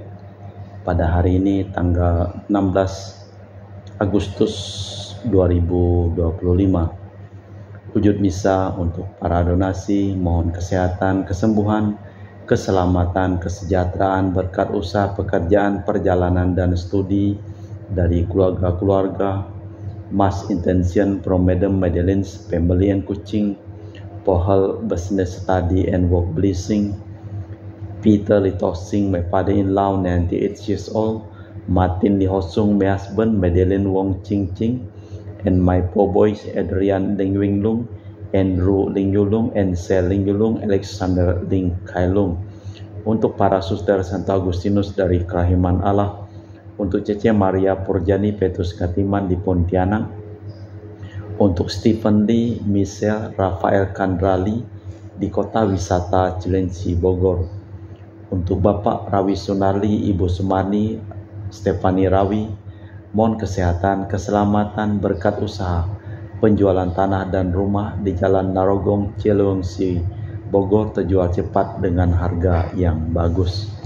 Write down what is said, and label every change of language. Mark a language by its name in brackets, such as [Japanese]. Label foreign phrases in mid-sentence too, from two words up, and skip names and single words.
[Indonesian] Pada hari ini tanggal 16 Agustus 2025. Wujud misa untuk para donasi, mohon kesehatan, kesembuhan, keselamatan, kesejahteraan, berkat usaha, pekerjaan, perjalanan, dan studi dari keluarga-keluarga. [English] Mass intention from Madam Madeleine's family and Kuching, for her business study and work blessing. Peter Litosing, my father-in-law, 98 years old. Martin Lihosung, my husband, Madeleine Wong Ching Ching, and my four boys, Adrian Ling Winglung, Andrew Ling Yulung, and Sel Ling Yulung, Alexander Ling Kailung. [Indonesian] Untuk para suster Santo Agustinus dari Kerahiman Allah, untuk Cece Maria Purjani Petrus Katiman di Pontianak, untuk Stephen Lee, Michelle, Rafael Kandrali di Kota Wisata Cilenci, Bogor, untuk Bapak Rawi Sunarli, Ibu Sumarni, Stefani Rawi, mohon kesehatan, keselamatan, berkat usaha, penjualan tanah dan rumah di Jalan Narogong, Cilengsi, Bogor terjual cepat dengan harga yang bagus.